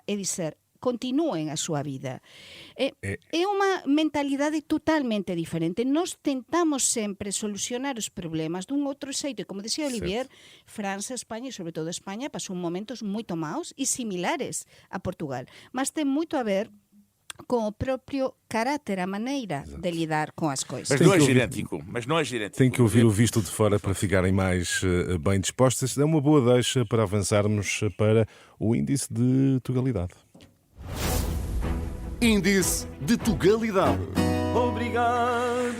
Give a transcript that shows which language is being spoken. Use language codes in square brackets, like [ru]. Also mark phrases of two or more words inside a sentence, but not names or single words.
[gl] É dizer, continúen a súa vida. É unha mentalidade totalmente diferente. Nós tentamos sempre solucionar os problemas dun outro xeito. E como dixía Olivier, França, España e sobre todo España pasou momentos moito maus e similares a Portugal. Mas ten moito a ver con o propio carácter, [pt] a maneira de lidar com as coisas. Mas não é genético. Mas não é genético. Tem que ouvir o visto de fora para ficarem mais bem dispostas. É uma boa deixa para avançarmos para o índice de tugalidade. Índice de Tugalidade. Obrigado.